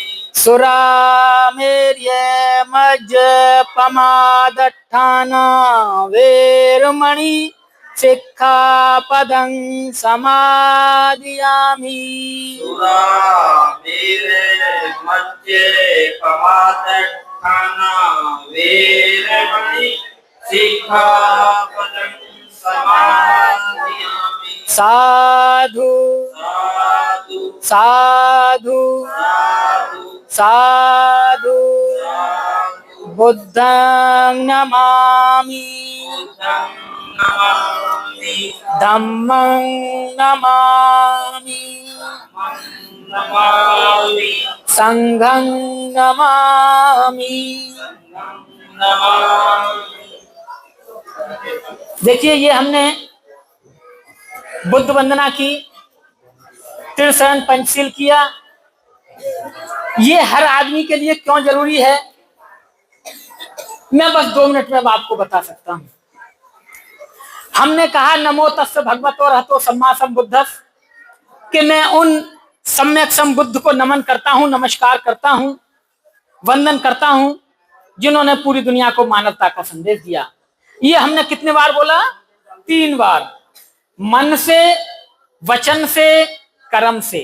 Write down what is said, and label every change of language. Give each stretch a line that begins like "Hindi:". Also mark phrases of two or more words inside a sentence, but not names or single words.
Pali: सुरामेर्य मज्जपमादट्ठाना वेरमणि सिक्खापदं समादियामि, सुरामेरे मध्ये पमादट्ठाना वेरमणि सिक्खापदं समादियामि, साधु साधु साधु साधु साधु बुद्धं नमामि, बुद्धं नमामि, धम्मं नमामि, नमामि, संघं नमामि। नमामि।
Hindi: देखिए, ये हमने बुद्ध वंदना की, त्रिशरण पंचशील किया। ये हर आदमी के लिए क्यों जरूरी है, मैं बस 2 मिनट में आपको बता सकता हूं। हमने कहा
Pali: नमो तस्य भगवतो अरहतो सम्मा सम्बुद्धस्स,
Hindi: कि मैं उन सम्यक संबुद्ध को नमन करता हूं, नमस्कार करता हूं, वंदन करता हूं, जिन्होंने पूरी दुनिया को मानवता का संदेश दिया। ये हमने कितने बार बोला? 3 बार। मन से, वचन से, कर्म से।